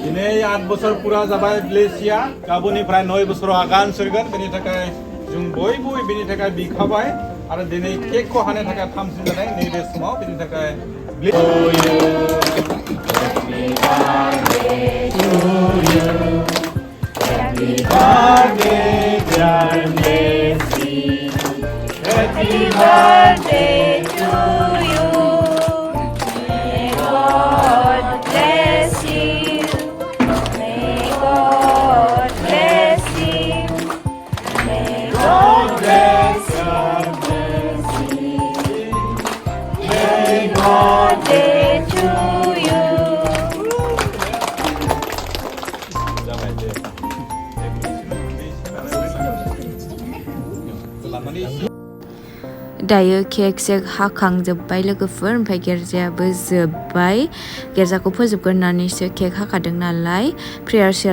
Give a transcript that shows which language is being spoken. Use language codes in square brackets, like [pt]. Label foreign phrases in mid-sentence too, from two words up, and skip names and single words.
[brx] दिनै 8 बोसोर पुरा जाबाय ब्लेसिया गाबोननिफ्राय 9 बोसोराव आगान सुरगोन बेनि थाखाय जों बयबो बेनि थाखाय बिखाबाय आरो दिनै केकखौ हानो थाखाय थामसिन जानाय नैबे समाव बेनि थाखाय [en] Happy birthday, dear Blessy. Happy birthday to you. May God bless you. May God bless you. May God bless your blessing. May God day to you. [brx] दायो केक सेक हाखांजोब्बाय लोगोफोर ओमफ्राय गिर्जायाबो जोब्बाय गिर्जाखौ फोजोबग्रोनानैसो केक हाखादों नालाय [en] prayer share